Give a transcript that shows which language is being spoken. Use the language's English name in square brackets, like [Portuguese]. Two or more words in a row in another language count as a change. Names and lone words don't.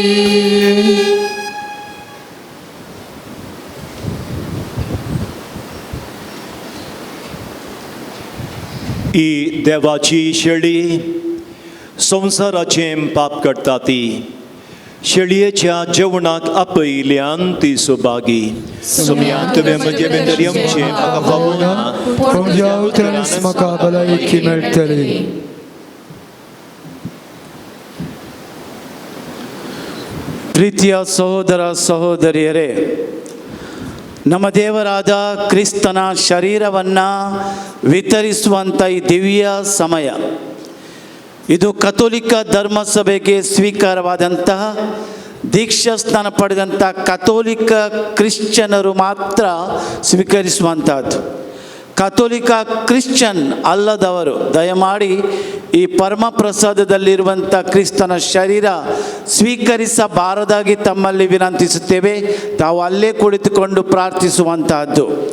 [Konkani] ही देवाची शेळी संसाराचे पाप काडटा ती शेळयेच्या जेवणाक आपयल्यान ती सुभागी सोम्यान तुवें म्हजे भितर येवचें म्हाका फावना पूण ह्या उतरांनीच म्हाका भलायकी मेळटली [Kannada] ಪ್ರೀತಿಯ ಸಹೋದರ ಸಹೋದರಿಯರೇ ನಮ್ಮ ದೇವರಾದ ಕ್ರಿಸ್ತನ ಶರೀರವನ್ನು ವಿತರಿಸುವಂಥ ಈ ದಿವ್ಯ ಸಮಯ ಇದು ಕಥೋಲಿಕ ಧರ್ಮಸಭೆಗೆ ಸ್ವೀಕಾರವಾದಂತಹ ದೀಕ್ಷಾ ಸ್ನಾನ ಪಡೆದಂಥ ಕಥೋಲಿಕ ಕ್ರಿಶ್ಚಿಯನರು ಮಾತ್ರ ಸ್ವೀಕರಿಸುವಂಥದ್ದು ಕಥೋಲಿಕ ಕ್ರಿಶ್ಚಿಯನ್ ಅಲ್ಲದವರು ದಯಮಾಡಿ ಈ ಪರಮ ಪ್ರಸಾದದಲ್ಲಿರುವಂಥ ಕ್ರಿಸ್ತನ ಶರೀರ ಸ್ವೀಕರಿಸಬಾರದಾಗಿ ತಮ್ಮಲ್ಲಿ ವಿನಂತಿಸುತ್ತೇವೆ ತಾವು ಅಲ್ಲೇ ಕುಳಿತುಕೊಂಡು ಪ್ರಾರ್ಥಿಸುವಂತಹದ್ದು